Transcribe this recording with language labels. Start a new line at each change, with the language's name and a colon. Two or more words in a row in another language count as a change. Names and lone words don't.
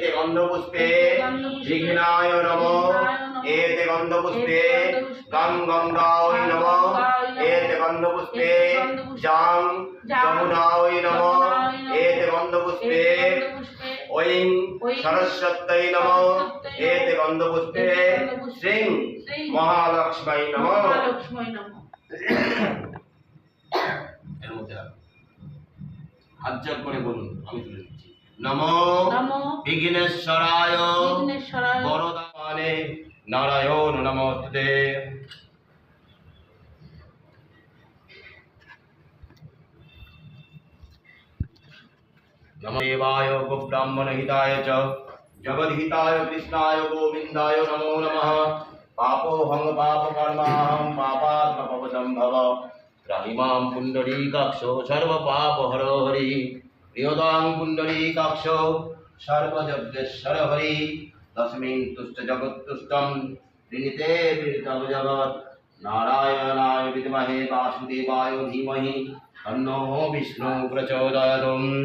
Sanskrit: गन्धपुष्पे विघ्नाय नमो एते गन्धपुष्पे गं गंगाय नमो एते गन्धपुष्पे जां जमुनाय नमो एते गन्धपुष्पे ओं सरस्वत्यै नमो एते गन्धपुष्पे श्रीं महालक्ष्मी नमो
Bangla: এর মধ্যে হাত জোড় করে বলুন আমি তুলে দিচ্ছি
Sanskrit: নমো বিঘ্নেশ্বরায় বরদানে নারায়ণ নমস্তে नमो देवाय गोब्राह्मण हिताय च जगद्हिताय कृष्णाय गोविन्दाय नमो नमः पापोऽहं पापकर्माहं पापात्मपवसम्भव त्राहिमां पुण्डरीकाक्षो सर्वपापहरो हरि प्रियतां पुण्डरीकाक्षो सर्वयज्ञेश्वर हरि तस्मिन् तुष्ट जगत्तुष्टं ऋणीते विरतं जगत् नारायणाय विद्महे वासुदेवाय धीमहि तन्नो विष्णु प्रचोदयात्